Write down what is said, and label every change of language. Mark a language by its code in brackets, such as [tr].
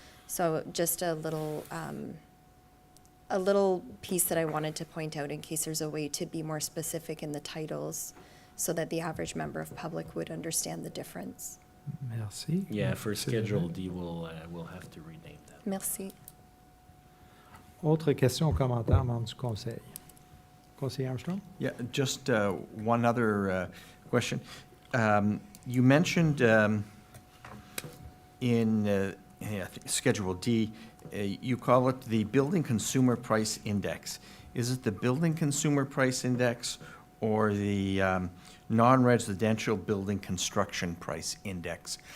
[en] So just a little piece that I wanted to point out in case there's a way to be more specific in the titles so that the average member of public would understand the difference. [fr] Merci. [en] Yeah, for Schedule D, we'll have to rename that. [fr] Merci. Autre question ou commentaire, membre du conseil? Conseiller Armstrong? [en] Yeah, just one other question. You mentioned in I think Schedule D, you call it the Building Consumer Price Index. Is it the Building Consumer Price Index or the Non-Residential Building Construction Price Index?